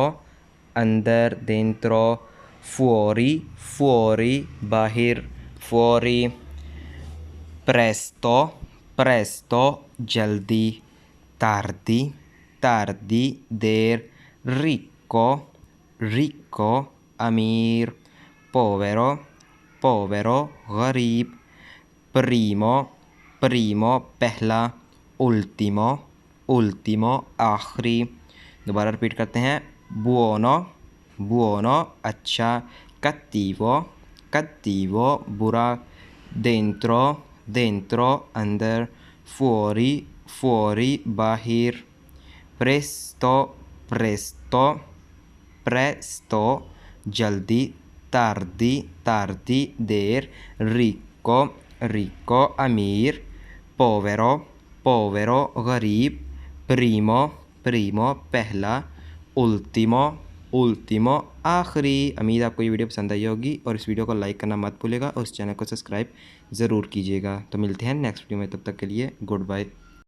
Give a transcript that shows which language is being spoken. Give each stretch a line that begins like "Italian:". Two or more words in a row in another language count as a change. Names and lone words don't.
Italian: अंदर, dentro, fuori fuori बाहर, fuori, presto presto जल्दी, tardi tardi देर, ricco ricco अमीर, povero povero गरीब, primo primo पहला, ultimo ultimo आखिरी।
Hindi: दोबारा रिपीट करते हैं,
Italian: buono buono अच्छा, cattivo cattivo बुरा, dentro dentro अंदर, fuori fuori बाहर, presto presto presto जल्दी, tardi tardi देर, ricco ricco अमीर, povero povero गरीब, primo primo पहला, ultimo ultimo आखिरी।
Hindi: उम्मीद आपको ये वीडियो पसंद आई होगी और इस वीडियो को लाइक करना मत भूलिएगा और इस चैनल को सब्सक्राइब ज़रूर कीजिएगा। तो मिलते हैं
English: next video
Hindi: में, तब तक के लिए
English: good bye.